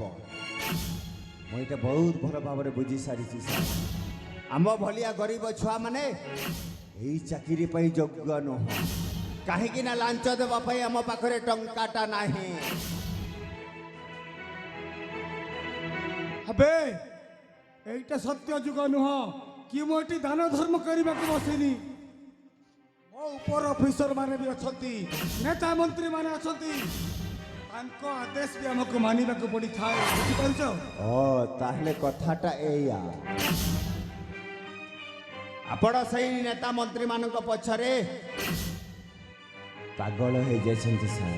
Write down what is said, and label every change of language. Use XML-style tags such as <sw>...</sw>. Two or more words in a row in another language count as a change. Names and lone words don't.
<or>ମୁଁ ଏଇଟା ବହୁତ ଭଲ ଭାବରେ ବୁଝି ସାରିଛି ସାର୍। ଆମ ଭଳିଆ ଗରିବ ଛୁଆମାନେ ଏଇ ଚାକିରି ପାଇଁ ଯୋଗ୍ୟ ନୁହଁ। କାହିଁକି ନା ଲାଞ୍ଚ ଦେବା ପାଇଁ ଆମ ପାଖରେ ଟଙ୍କାଟା ନାହିଁ। ଏବେ ଏଇଟା ସତ୍ୟ ଯୁଗ ନୁହ କି ମୁ ଏଟି ଦାନ ଧର୍ମ କରିବାକୁ বসিনি। ମୋ ଉପର ଅଫିସର ମାନେ ବି ଅଛନ୍ତି, ନେତା ମନ୍ତ୍ରୀ ମାନେ ଅଛନ୍ତି, ତାଙ୍କ ଆଦେଶ ବି ଆମକୁ ମାନିବାକୁ ପଡ଼ିଥାଏ। ବୁଝିପାରୁଛ? ଓ ତାହେଲେ କଥାଟା ଏଇଆ। ଆପଣ ସେଇ ନେତା ମନ୍ତ୍ରୀ ମାନଙ୍କ ପଛରେ ପାଗଳ ହେଇଯାଇଛନ୍ତି ସାର୍।</or>